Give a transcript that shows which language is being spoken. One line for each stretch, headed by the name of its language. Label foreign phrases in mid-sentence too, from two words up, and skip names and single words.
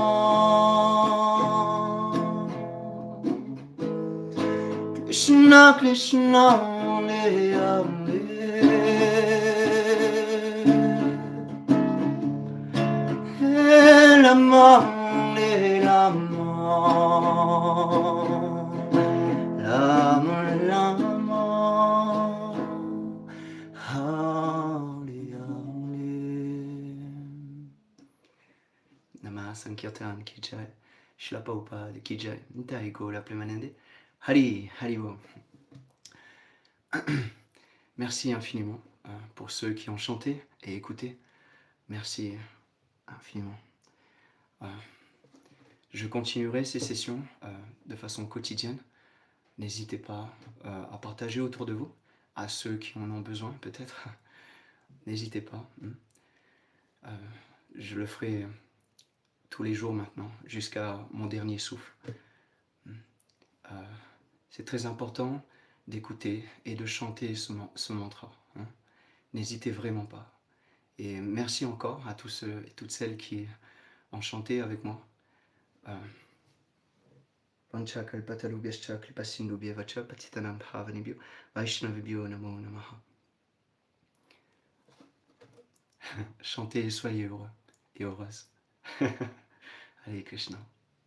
Sanskrit: कृष्ण कृष्ण, हरे हरे, राम, हरे राम, राम राम, हरे हरे.
Bangla: নমঃ সংকীর্তন কি জয়, শ্রীল প্রভুপাদ কি জয়, নিতাই গৌর প্রেমানন্দে, হরি হরিবো.
French: Merci infiniment pour ceux qui ont chanté et écouté. Merci infiniment. Je continuerai ces sessions de façon quotidienne. N'hésitez pas à partager autour de vous, à ceux qui en ont besoin peut-être. N'hésitez pas. Je le ferai tous les jours maintenant, jusqu'à mon dernier souffle. C'est très important d'écouter et de chanter ce mantra. N'hésitez vraiment pas. Et merci encore à tous ceux et toutes celles qui ont chanté avec moi.
Sanskrit: वाञ्छा कल्पतरुभ्यश्च कृपासिन्धुभ्यवच पतितानां भवानिभ्यो वैष्णविभ्यो नमो नमः.
French: Chantez et soyez heureux et heureuses. Allez Krishna.